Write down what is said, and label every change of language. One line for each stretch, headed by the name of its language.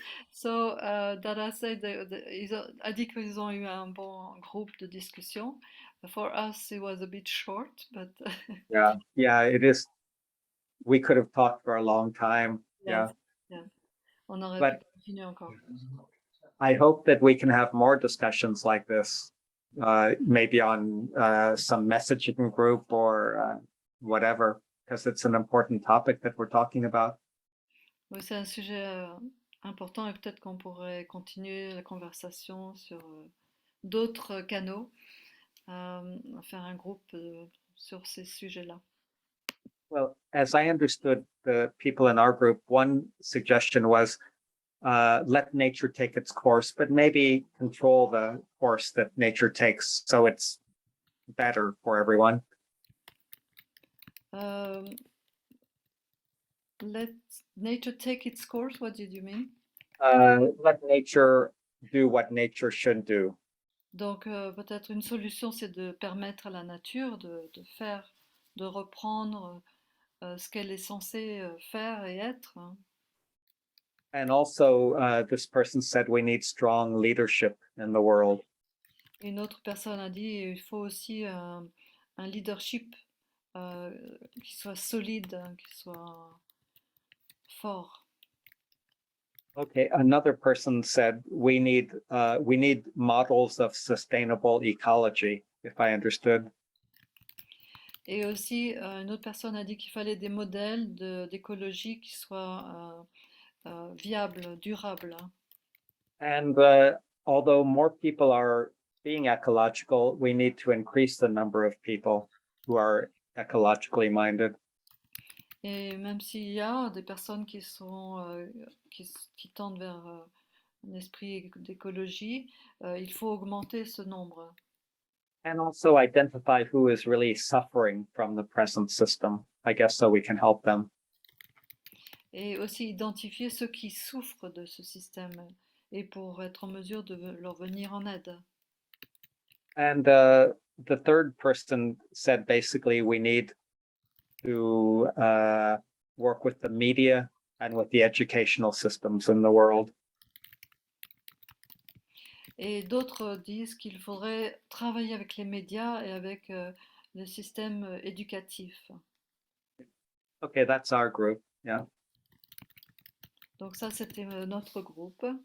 English: So, Dada said
French: a dit qu'ils ont eu un bon groupe de discussion.
English: For us, it was a bit short, but yeah, it is. We could have talked for a long time. yes, yeah.
French: On aurait
English: But
French: pu continuer encore.
English: I hope that we can have more discussions like this, maybe on some messaging group or whatever, because it's an important topic that we're talking about.
French: Oui, c'est un sujet important et peut-être qu'on pourrait continuer la conversation sur d'autres canaux, faire un groupe sur ces sujets-là.
English: Well, as I understood the people in our group, one suggestion was let nature take its course, but maybe control the course that nature takes so it's better for everyone. Let nature take its course, what did you mean? Let nature do what nature should do.
French: Donc peut-être une solution, c'est de permettre à la nature de faire, de reprendre ce qu'elle est censée faire et être.
English: And also, this person said we need strong leadership in the world.
French: Une autre personne a dit il faut aussi un leadership qui soit solide, qui soit fort.
English: Okay, another person said we need models of sustainable ecology, if I understood.
French: Et aussi, une autre personne a dit qu'il fallait des modèles d'écologie qui soient viables, durables.
English: And although more people are being ecological, we need to increase the number of people who are ecologically minded.
French: Et même s'il y a des personnes qui sont qui tendent vers un esprit d'écologie, il faut augmenter ce nombre.
English: And also identify who is really suffering from the present system, I guess, so we can help them.
French: Et aussi identifier ceux qui souffrent de ce système et pour être en mesure de leur venir en aide.
English: And the third person said basically we need to work with the media and with the educational systems in the world.
French: Et d'autres disent qu'il faudrait travailler avec les médias et avec le système éducatif.
English: Okay, that's our group. Yeah.
French: Donc ça, c'était notre groupe.